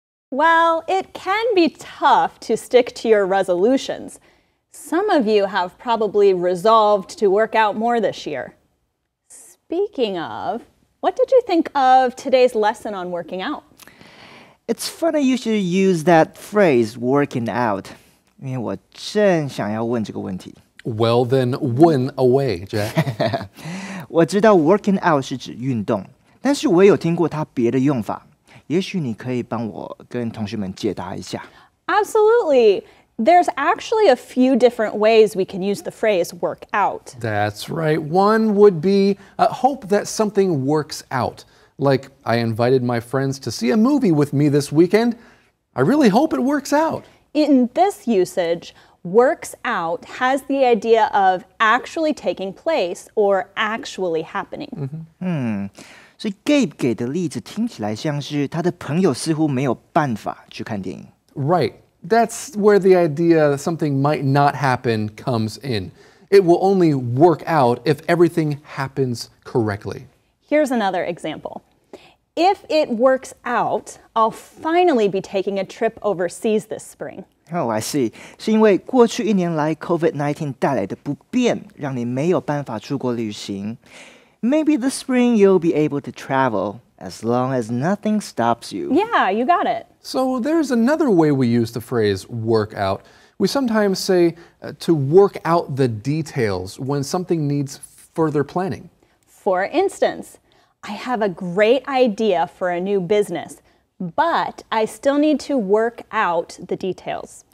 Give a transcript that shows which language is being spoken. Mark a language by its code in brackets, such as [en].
[en] Well, it can be tough to stick to your resolutions. Some of you have probably resolved to work out more this year. Speaking of, what did you think of today's lesson on working out? It's funny you should use that phrase, working out. [zh] 因为我正想要问这个问题。 [en] Well, then win away, Jack. [zh] 我知道 working out 是指运动，但是我也有听过它别的用法。也许你可以帮我跟同学们解答一下。 [en] Absolutely. There's actually a few different ways we can use the phrase work out. That's right. One would be hope that something works out. Like, I invited my friends to see a movie with me this weekend. I really hope it works out. In this usage, works out has the idea of actually taking place or actually happening. [zh] 所以 Gabe 给的例子听起来像是他的朋友似乎没有办法去看电影。 [en] Right. That's where the idea that something might not happen comes in. It will only work out if everything happens correctly. Here's another example. If it works out, I'll finally be taking a trip overseas this spring. Oh, I see. [zh] 是因为过去1年来 COVID-19 带来的不便，让你没有办法出国旅行。 [en] Maybe this spring you'll be able to travel as long as nothing stops you. Yeah, you got it. So there's another way we use the phrase work out. We sometimes say to work out the details when something needs further planning. For instance, I have a great idea for a new business, but I still need to work out the details.